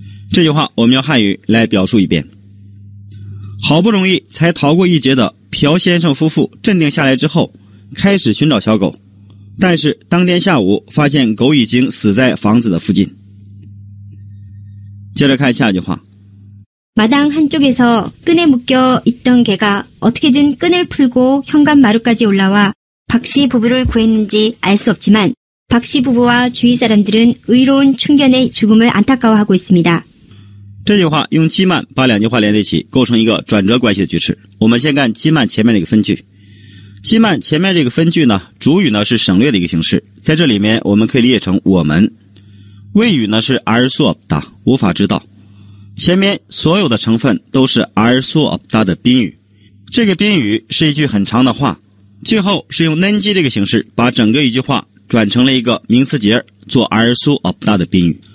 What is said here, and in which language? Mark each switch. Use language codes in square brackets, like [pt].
[zh] 这句话我们用汉语来表述一遍。好不容易才逃过一劫的朴先生夫妇镇定下来之后，开始寻找小狗，但是当天下午发现狗已经死在房子的附近。接着看下一句话。 [ko] 마당 한쪽에서 끈에 묶여 있던 개가 어떻게든 끈을 풀고 현관 마루까지 올라와 박씨 부부를 구했는지 알 수 없지만 박씨 부부와 주위 사람들은 의로운 춘견의 죽음을 안타까워하고 있습니다. [zh] 这句话用基曼把2句话连在一起，构成一个转折关系的句式。我们先看基曼前面这个分句。基曼前面这个分句呢，主语呢是省略的一个形式，在这里面我们可以理解成我们。谓语呢是 [ko] 알 수 없다， [zh] 无法知道。前面所有的成分都是알 수 없다的宾语，这个宾语是一句很长的话，最后是用는지这个形式把整个一句话转成了一个名词节做알 수 없다的宾语。